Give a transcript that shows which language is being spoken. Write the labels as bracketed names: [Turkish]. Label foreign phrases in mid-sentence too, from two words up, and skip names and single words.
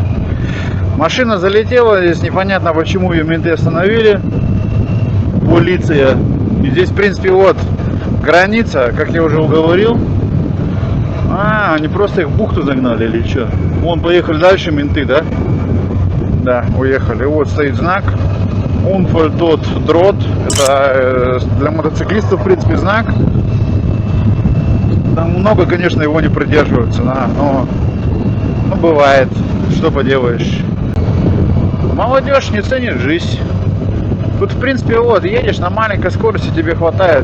[Russian] Машина залетела, здесь непонятно, почему ее менты остановили. Полиция. И здесь, в принципе, вот граница, как я уже говорил. А, они просто их в бухту загнали или что? Вон, поехали дальше менты, да? Да, уехали. Вот стоит знак. [German] Unfall tot droht. [Russian] Это для мотоциклистов, в принципе, знак. Там много, конечно, его не придерживаются, да, но бывает. Что поделаешь. Молодежь не ценит жизнь. Тут, в принципе, вот, едешь на маленькой скорости, тебе хватает.